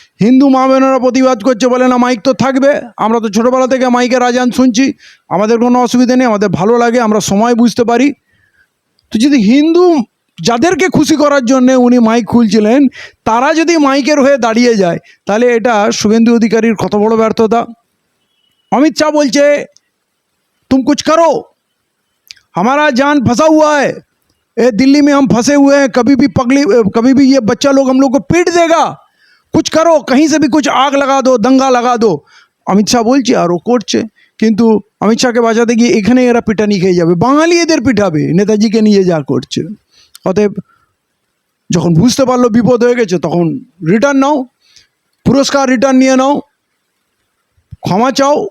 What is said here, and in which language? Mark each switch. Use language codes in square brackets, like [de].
[bn] হিন্দু মা বোনেরা প্রতিবাদ করছে, বলে না মাইক তো থাকবে, আমরা তো ছোটোবেলা থেকে মাইকের আজান শুনছি, আমাদের কোনো অসুবিধা নেই, আমাদের ভালো লাগে, আমরা সময় বুঝতে পারি। তো যদি হিন্দু যাদেরকে খুশি করার জন্য উনি মাইক খুলছিলেন, তারা যদি মাইকের হয়ে দাঁড়িয়ে যায়, তাহলে এটা শুভেন্দু অধিকারীর কত বড় ব্যর্থতা। [hi] अमित शाह बोलचे तुम कुछ करो, हमारा जान फंसा हुआ है, ए दिल्ली में हम फंसे हुए हैं, कभी भी ये बच्चा लोग हम लोग को पीट देगा, कुछ करो, कहीं से भी कुछ आग लगा दो, दंगा लगा दो। [bn] अमित शाह बोलছে আর ও করছে, কিন্তু অমিত শাহকে বাঁচাতে গিয়ে এখানে এরা পিটানি খেয়ে যাবে, বাঙালি এদের পিটাবে নেতাজিকে নিয়ে যা করছে। অতএব যখন বুঝতে পারলো বিপদ হয়ে গেছে, তখন রিটার্ন নাও, পুরস্কার রিটার্ন নিয়ে নাও, ক্ষমা চাও।